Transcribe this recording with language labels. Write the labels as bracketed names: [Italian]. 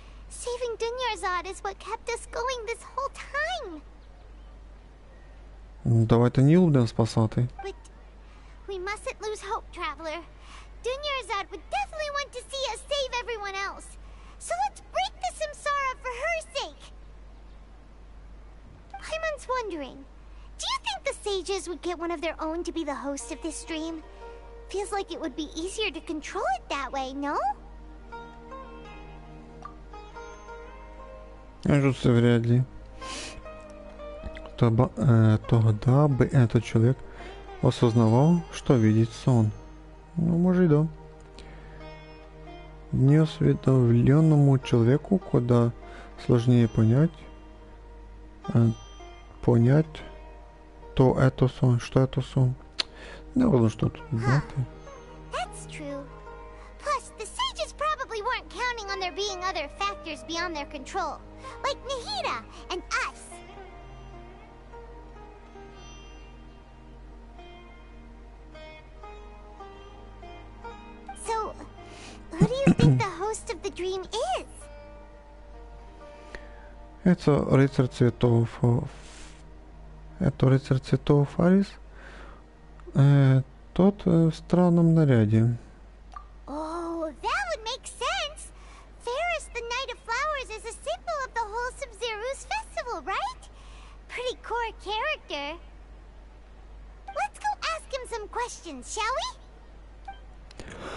[English] Saving Dunyarzad is what kept us going this whole time. [Ukrainian] Давайте Нілу будемо спасати. [English] But we mustn't lose hope, Traveler. Dunyarzad would definitely want to see us save everyone else. So let's break the samsara for her sake. Paimon's wondering, do you think the sages would get one of their own to be the host of this stream? Feels like it would be easier to control it that way, no? [Russian] Кажется, вряд ли. Тогда бы этот человек осознавал, что видит сон. Ну, может, да. Неосведомленному человеку куда сложнее понять, то это сон, что это сон. Не важно, что тут знати. [English] That's true. Plus, the sages probably weren't counting on there being other factors beyond their control, like Nahida and us. So, who do you think the host of the dream is? [Russian] Это рыцарь цветов. Это рыцарь цветов Фарис. Тот в странном наряде. [English] Oh, that would make sense. Ferris, the Knight of Flowers, is a symbol of the whole Sub-Zero's festival, right? Pretty core character. Let's go ask him some questions, shall we?